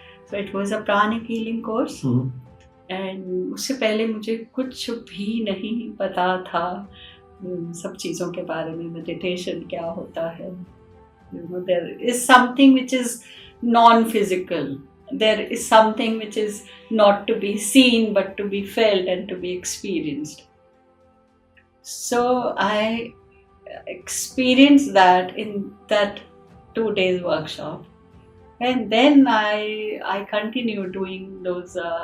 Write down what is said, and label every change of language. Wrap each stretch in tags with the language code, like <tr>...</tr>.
<en>So it was a pranic healing course.</en> <hi>And उससे पहले मुझे कुछ भी नहीं पता था सब चीज़ों के बारे में, मेडिटेशन क्या होता है.</hi> <en>There is something which is non-physical. There is something which is not to be seen but to be felt and to be experienced. So I experienced that in that 2 days workshop, and then I continued doing those</en>